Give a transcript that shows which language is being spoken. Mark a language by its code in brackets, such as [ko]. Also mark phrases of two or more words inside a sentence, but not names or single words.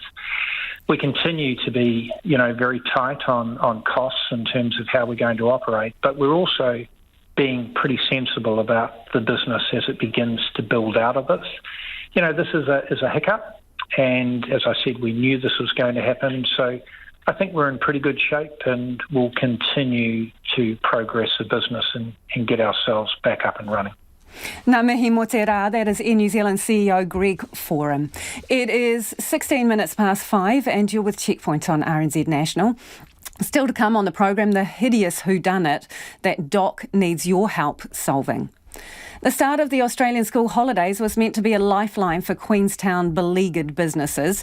[en] We continue to be, very tight on costs in terms of how we're going to operate, but we're also being pretty sensible about the business as it begins to build out of this. This is a hiccup, and as I said, we knew this was going to happen, so I think we're in pretty good shape and we'll continue to progress the business and get ourselves back up and running. [mi] Ngā mihi mo te rā, [en] that is Air New Zealand CEO Greg Foran. It is 16 minutes past 5 and you're with Checkpoint on RNZ National. Still to come on the program, the hideous whodunit that Doc needs your help solving. The start of the Australian school holidays was meant to be a lifeline for Queenstown beleaguered businesses.